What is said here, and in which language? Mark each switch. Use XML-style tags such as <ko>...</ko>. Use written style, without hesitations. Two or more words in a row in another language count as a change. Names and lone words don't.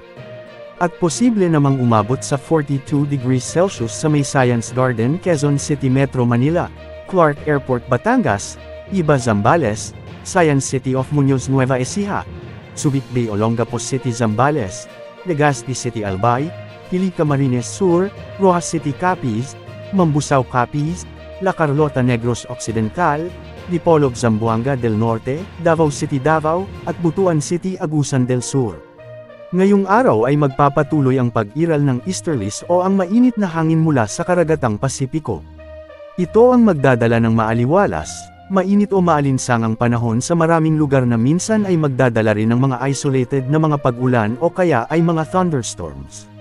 <tl>At posible namang umabot sa 42</tl> <en>degrees Celsius</en> <tl>sa May Science Garden, Quezon City, Metro Manila, Clark Airport, Batangas, Iba, Zambales, Science City of Muñoz, Nueva Ecija, Subic Bay, Olongapo City, Zambales, Legazpi City, Albay, Pili, Camarines Sur, Rojas City, Capiz, Mambusao, Capiz, La Carlota, Negros Occidental, Dipolog, Zamboanga del Norte, Davao City, Davao, at Butuan City, Agusan del Sur. Ngayong araw ay magpapatuloy ang pag-iral ng easterlies o ang mainit na hangin mula sa karagatang Pasipiko. Ito ang magdadala ng maaliwalas, mainit o maalinsangang panahon sa maraming lugar na minsan ay magdadala rin ng mga isolated na mga pag-ulan o kaya ay mga thunderstorms.</tl>